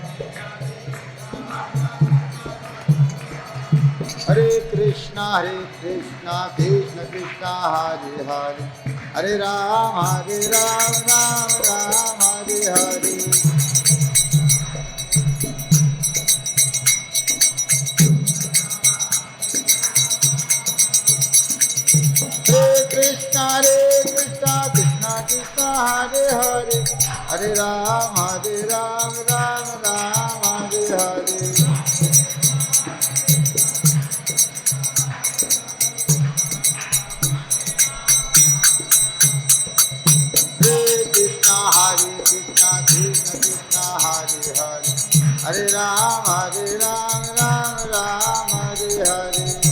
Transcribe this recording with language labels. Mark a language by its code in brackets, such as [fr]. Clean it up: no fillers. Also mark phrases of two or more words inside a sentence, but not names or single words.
[sa] হরে কৃষ্ণ কৃষ্ণ কৃষ্ণ হরে হরে, হরে রাম রাম রাম হরে হরে। কৃষ্ণ কৃষ্ণ কৃষ্ণ কৃষ্ণ হরে হরে, হরে রাম রাম রাম হরে হরে। Krishna Hare Krishna Krishna Krishna Hare Hare, Hare Ram Ram Ram Hare Hare।